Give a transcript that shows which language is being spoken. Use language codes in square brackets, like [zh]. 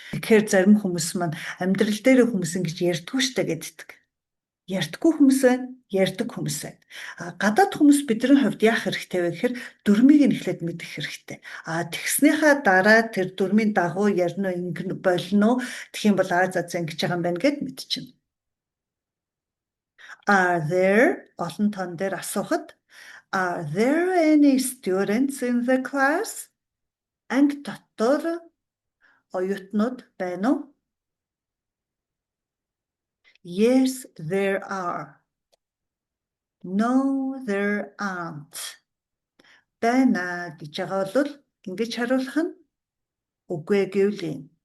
[mn] Тэгэхээр зарим хүмүүс маань амьдрал дээр хүмүүс ингэж ярьдгүй штэ гэддэг. Ярьдаггүй хүмүүс байна, ярьдаг хүмүүс байна. Гадаад хүмүүс бидний хувьд яах хэрэгтэй вэ гэхээр дүрмийг нь эхлээд мэдэх хэрэгтэй. Тэгснийхаа дараа тэр дүрмийн дагуу ярина уу, ингэн болно уу, тэгэх юм бол за ингэж байгаа юм байна гэд мэдчихнэ. [en] Are there [mn] олон тоон дээр асуухад [en] are there any students in the class? [mn] Анги дотор оюутнууд байна уу? [en] Yes, there are. No, there aren't. [mn] Байна гэж байгаа бол ингэж хариулах нь үгүй гэвэл юм.